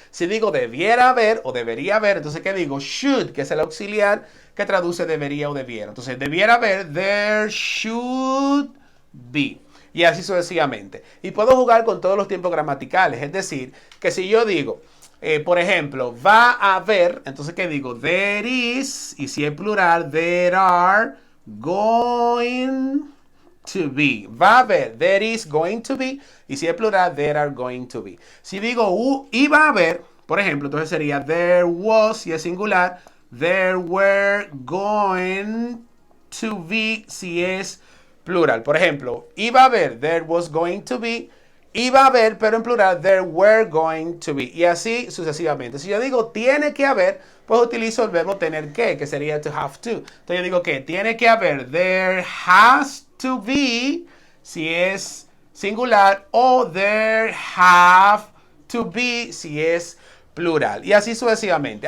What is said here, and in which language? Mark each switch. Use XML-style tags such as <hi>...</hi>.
<es>Si digo debiera haber o debería haber, entonces ¿qué digo? Should, que es el auxiliar que traduce debería o debiera. Entonces debiera haber,</es> <en>there should be.</en> <es>Y así sucesivamente. Y puedo jugar con todos los tiempos gramaticales. Es decir, que si yo digo, por ejemplo, va a haber, entonces ¿qué digo?</es> <en>There is,</en> <es>y si es plural,</es> <en>there are going to be.</en> <es>Va a haber,</es> <en>there is going to be,</en> <es>y si es plural,</es> <en>there are going to be.</en> <es>Si digo iba a haber, por ejemplo, entonces sería</es> <en>there was,</en> <es>si es singular,</es> <en>there were going to be,</en> <es>si es plural. Por ejemplo, iba a haber,</es> <en>there was going to be.</en> <es>Iba a haber, pero en plural,</es> <en>there were going to be.</en> <es>Y así sucesivamente. Si yo digo tiene que haber, pues utilizo el verbo tener que sería to have to. Entonces yo digo que tiene que haber,</es> <en>there has to be,</en> <es>si es singular, o</es> <en>there have to be,</en> <es>si es plural. Y así sucesivamente.</es>